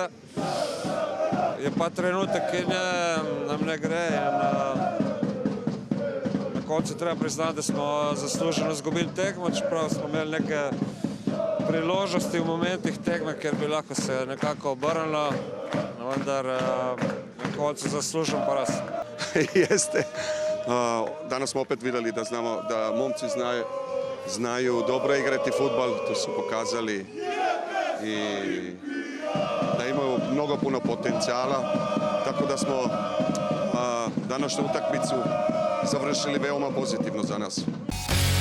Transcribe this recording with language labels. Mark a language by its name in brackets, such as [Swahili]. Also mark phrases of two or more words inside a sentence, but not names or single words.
[Slovenian] Je pa trenutek, ki nam ne gre in na koncu treba priznati, da smo zasluženo izgubili tekmo, čeprav smo imeli neke priložnosti v momentih tekme, kjer bi lahko se nekako obrnilo, vendar na koncu zaslužen poraz. [Serbian] Jeste. Danas smo opet vidjeli da momci znaju dobro igrati fudbal, to su pokazali i da imaju mnogo puno potencijala, tako da smo današnju utakmicu završili veoma pozitivno za nas.